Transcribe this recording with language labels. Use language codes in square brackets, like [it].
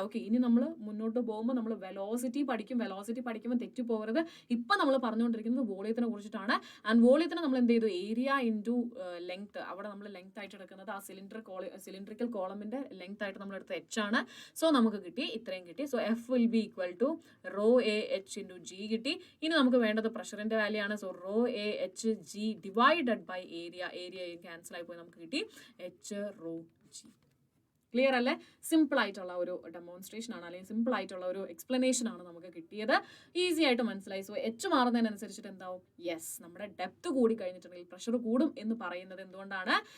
[ml] Okay, ഇനി നമ്മൾ മുന്നോട്ട് പോകുമ്പോൾ നമ്മൾ വെലോസിറ്റി പഠിക്കുമ്പോൾ തെറ്റിപ്പോകരുത്. ഇപ്പം നമ്മൾ പറഞ്ഞുകൊണ്ടിരിക്കുന്നത് വോളിയത്തിനെ കുറിച്ചിട്ടാണ്. ആൻഡ് വോളിയത്തിന് നമ്മൾ എന്ത് ചെയ്തു, ഏരിയ ഇൻറ്റു ലെങ്ത്, അവിടെ നമ്മൾ ലെങ്ത് ആയിട്ട് എടുക്കുന്നത് ആ സിലിണ്ടറിക്കൽ കോളമിന്റെ ലെങ്ത് ആയിട്ട് നമ്മൾ എടുത്ത h ആണ്. സോ നമുക്ക് കിട്ടി, ഇത്രയും കിട്ടി. [en] So F will be equal to rho A H into G കിട്ടി. [ml] ഇനി നമുക്ക് വേണ്ടത് പ്രഷറിന്റെ വാല്യൂ ആണ്. So rho A H G divided by area cancel ആയി പോയി, നമുക്ക് കിട്ടി h rho G. ക്ലിയർ അല്ലേ? സിമ്പിൾ ആയിട്ടുള്ള ഒരു ഡെമോൺസ്ട്രേഷൻ ആണ്, അല്ലെങ്കിൽ സിമ്പിൾ ആയിട്ടുള്ള ഒരു എക്സ്പ്ലനേഷൻ ആണ് നമുക്ക് കിട്ടിയത്. ഈസി ആയിട്ട് മനസ്സിലായി. സോ എച്ച് മാറുന്നതിനനുസരിച്ചിട്ട് എന്താവും? യെസ്, നമ്മുടെ ഡെപ്ത് കൂടി കഴിഞ്ഞിട്ടുണ്ടെങ്കിൽ പ്രഷർ കൂടും എന്ന് പറയുന്നത് എന്തുകൊണ്ടാണ്?